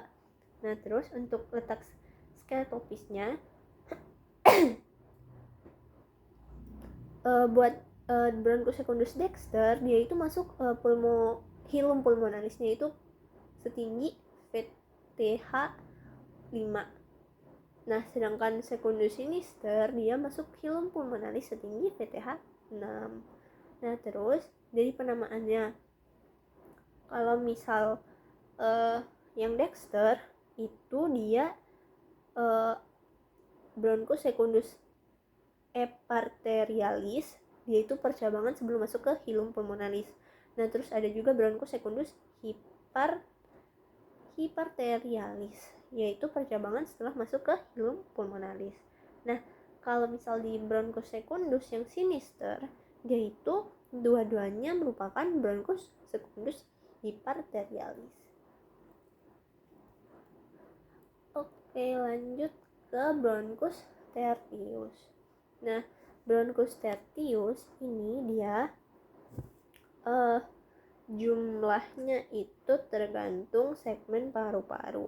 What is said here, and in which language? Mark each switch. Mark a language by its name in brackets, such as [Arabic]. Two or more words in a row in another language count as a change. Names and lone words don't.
[Indonesian] Nah, terus untuk letak skeletopisnya buat [Latin] bronchus secundus dexter, [Indonesian] dia itu masuk [Latin] hilum pulmonalisnya [Indonesian] itu setinggi VTH 5. Nah, sedangkan [Latin] secundus sinister [Indonesian] dia masuk [Latin] hilum pulmonalis [Indonesian] setinggi VTH 6. Nah, terus dari penamaannya, kalau misal yang dexter itu dia [Latin] bronchus secundus eparterialis, [Indonesian] dia itu percabangan sebelum masuk ke [Latin] hilum pulmonalis. [Indonesian] Nah, terus ada juga [Latin] bronchus secundus hiparterialis, [Indonesian] yaitu percabangan setelah masuk ke [Latin] hilum pulmonalis. [Indonesian] Nah, kalau misal di [Latin] bronchus secundus [Indonesian] yang sinister, dia itu dua-duanya merupakan [Latin] bronchus secundus hiparterialis. [Indonesian] Oke, lanjut ke [Latin] bronchus tertius. [Indonesian] Nah, [Latin] bronchus tertius [Indonesian] ini dia jumlahnya itu tergantung segmen paru-paru.